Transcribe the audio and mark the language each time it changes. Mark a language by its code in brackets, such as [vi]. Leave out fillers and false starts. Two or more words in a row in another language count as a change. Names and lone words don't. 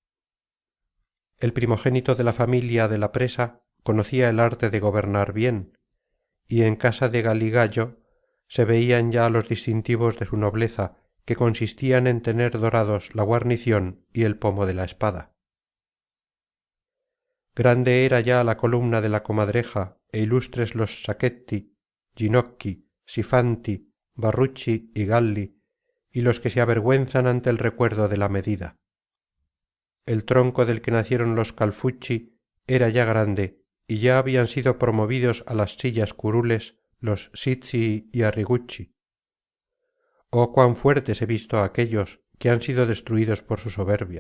[es] El primogénito de la familia de la presa conocía el arte de gobernar bien, y en casa de Galigallo se veían ya los distintivos de su nobleza que consistían en tener dorados la guarnición y el pomo de la espada. Grande era ya la columna de la comadreja e ilustres los sacchetti, ginocchi, sifanti, barrucci y galli, y los que se avergüenzan ante el recuerdo de la medida. El tronco del que nacieron los calfucci era ya grande y ya habían sido promovidos a las sillas curules los sizzi y arrigucci. Oh, cuán fuertes he visto a aquellos que han sido destruidos por su soberbia.